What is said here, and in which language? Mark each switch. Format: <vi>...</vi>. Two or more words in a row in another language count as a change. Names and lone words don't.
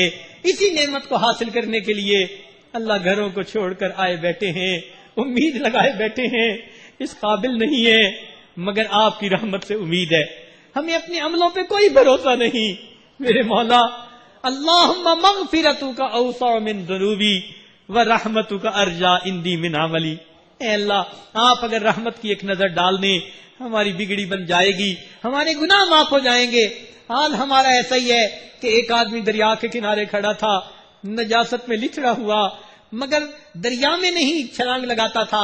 <ur>اسی نعمت کو حاصل کرنے کے لیے اللہ گھروں کو چھوڑ کر آئے بیٹھے ہیں, امید لگائے بیٹھے ہیں, اس قابل نہیں ہے, مگر آپ کی رحمت سے امید ہے. ہمیں اپنے عملوں پہ کوئی بھروسہ نہیں, میرے مولا</ur> <ar>اللہم مغفرتک اوسع من ذنوبی ورحمتک ارجا عندی من عملی.</ar> <ur>اے اللہ آپ اگر رحمت کی ایک نظر ڈال دیں ہماری بگڑی بن جائے گی, ہمارے گناہ معاف ہو جائیں گے. حال ہمارا ایسا ہی ہے کہ ایک آدمی دریا کے کنارے کھڑا تھا, نجاست میں لتڑا ہوا, مگر دریا میں نہیں چھلانگ لگاتا تھا.</ur>